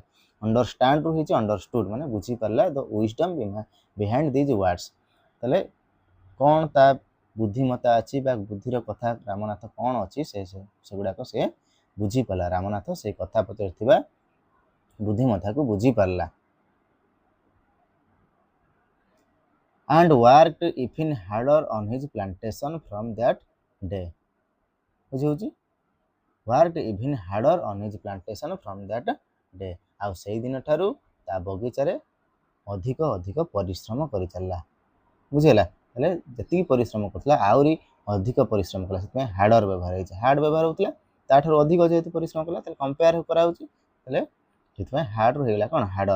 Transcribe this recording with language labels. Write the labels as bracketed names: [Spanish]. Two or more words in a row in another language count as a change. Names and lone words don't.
[Odia] ଅଣ୍ଡରଷ୍ଟାଣ୍ଡରୁ ହେଇଛି ଅଣ୍ଡରଷ୍ଟୁଡ୍ ମାନେ ବୁଝିପାରିଲା। [English] the wisdom behind these words, [Odia] ତାହେଲେ କ'ଣ ତା ବୁଦ୍ଧିମତା ଅଛି ବା ବୁଦ୍ଧିର କଥା ରାମନାଥ କ'ଣ ଅଛି, ସେଗୁଡ଼ାକ ସେ ବୁଝିପାରିଲା। ରାମନାଥ ସେଇ କଥା ପଛରେ ଥିବା ବୁଦ୍ଧିମତାକୁ ବୁଝିପାରିଲା। [English] and worked even harder on his plantation from that day, [Odia] ବୁଝି ହେଉଛି? [English] worked even harder on his plantation from that day, [Odia] ଆଉ ସେଇ ଦିନ ଠାରୁ ତା ବଗିଚାରେ ଅଧିକ ଅଧିକ ପରିଶ୍ରମ କରି ଚାଲିଲା। ବୁଝିଗଲା? ହେଲେ ଯେତିକି ପରିଶ୍ରମ କରୁଥିଲା ଆହୁରି ଅଧିକ ପରିଶ୍ରମ କଲା, ସେଥିପାଇଁ ହାର୍ଡ଼ର ବ୍ୟବହାର ହେଇଛି। ହାର୍ଡ଼ ବ୍ୟବହାର ହେଉଥିଲା, ତାଠାରୁ ଅଧିକ ଯେହେତୁ ପରିଶ୍ରମ କଲା, ତାହେଲେ କମ୍ପେୟାର କରାହେଉଛି, ତାହେଲେ ସେଥିପାଇଁ ହାର୍ଡ଼ରୁ ହେଇଗଲା କ'ଣ ହାର୍ଡ଼ର।